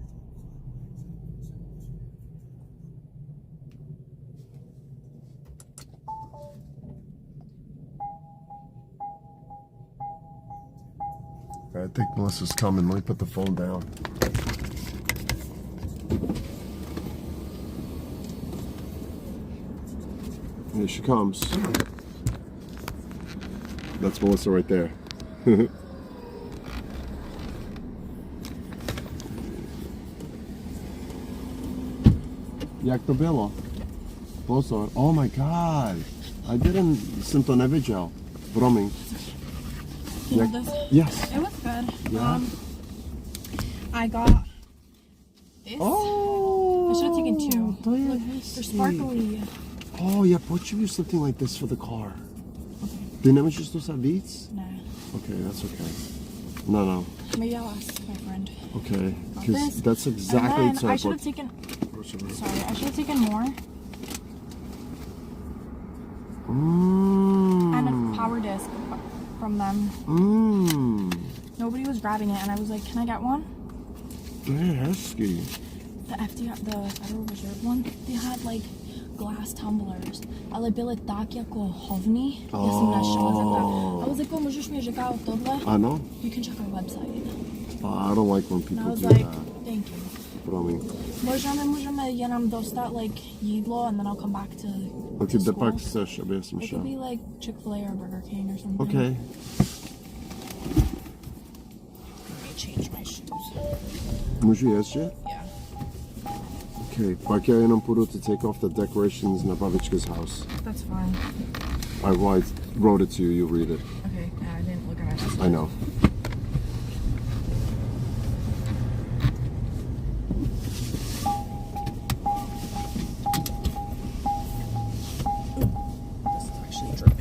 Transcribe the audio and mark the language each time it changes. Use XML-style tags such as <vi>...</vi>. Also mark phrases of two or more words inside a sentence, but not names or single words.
<en>I think Melissa's coming. Let me put the phone down. Here she comes. That's Melissa right there.</en> <cs>Jak to było? Pozor.</cs> <en>Oh my god. I didn't...</en> <cs>Jsem to neviděl. Promiň.</cs> <en>You want this? Yes. It was good. Yeah. I got this. Oh. I should have taken two.</en> <cs>To je</cs> <en>Look,</en> <cs>hezký.</cs> <en>they're sparkly. Oh,</en> <cs>já potřebuju</cs> <en>something like this for the car.</en> <cs>Ty nemůžeš to vzít víc?</cs> <en>Nah. Okay, that's okay. No. Maybe I'll ask my friend. Okay, Got because this. that's exactly And then I the should have taken. Sorry, I should have taken more. And a power disc from them. Nobody was grabbing it, and I was like, "Can I get one?" To je hezký. The Federal Reserve one, they had like glass tumblers,</en> <cs>ale byly tak jako hovný. Já jsem našla za to.</cs> <en>I was like,</en> <cs>můžeš mi říkat tohle? Ano?</cs> <en>You can check our website. I don't like when And I people was do like, that. thank you.</en> <cs>Promiň. Možná nemůžeme jenom dostat like jídlo,</cs> <en>and then I'll come back to</en> <cs>A ty</cs> <en>the</en> <cs>kde</cs> <en>school.</en> <cs>pak chceš, aby já jsem</cs> <en>It</en> <cs>šel?</cs> <en>could be like Chick-fil-A or Burger King or something. Okay. Let me change my shoes.</en> <cs>Můžu jezdit?</cs> <en>Yeah. Okay,</en> <cs>pak já jenom půjdu</cs> <en>to take off the decorations</en> <cs>na babička's</cs> <en>house. That's fine. I wrote it to you, you read it. Okay, yeah, I didn't look at it. I know. This is actually dripping.</en>